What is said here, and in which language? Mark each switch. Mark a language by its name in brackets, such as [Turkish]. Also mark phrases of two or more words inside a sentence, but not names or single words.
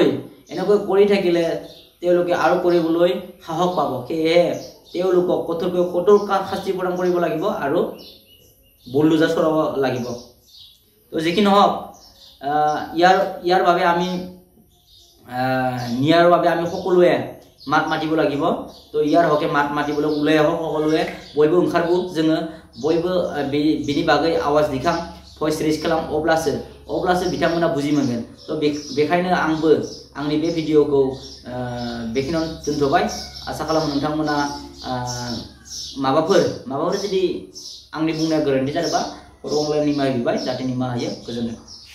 [Assamese] কৰি থাকিলে তেওঁলোকে আৰু কৰিবলৈ সাহস পাব সেয়েহে তেওঁলোকক কঠোৰ শাস্তি প্ৰদান কৰিব লাগিব আৰু বুলডোজাৰ চলাব লাগিব তো যি কি নহওক ইয়াৰ বাবে আমি ন্যায়ৰ বাবে আমি সকলোৱে মাত মাতিব লাগিব তো ইয়াৰ হকে মাত মাতিবলৈ ওলাই আহক সকলোৱে [Bodo] বयबो ओंखारबो जोङो बयबो बिनि बागै आवाज दिखां [English] voice raise [Bodo] खालाम अब्लासो बिथांमोना बुजि मोनगोन तो बेखायनो आंबो आंनि बे भिडिअखौ बेखिनियावनो दोनथ'बाय आसा खालामो नोंथांमोना माबाफोर जुदि आंनि बुंनाया गोरोन्थि जादोंबा खर' गंग्लाय निमाहा बिबाय जाहाथे निमाहा होयो गोजोनथों।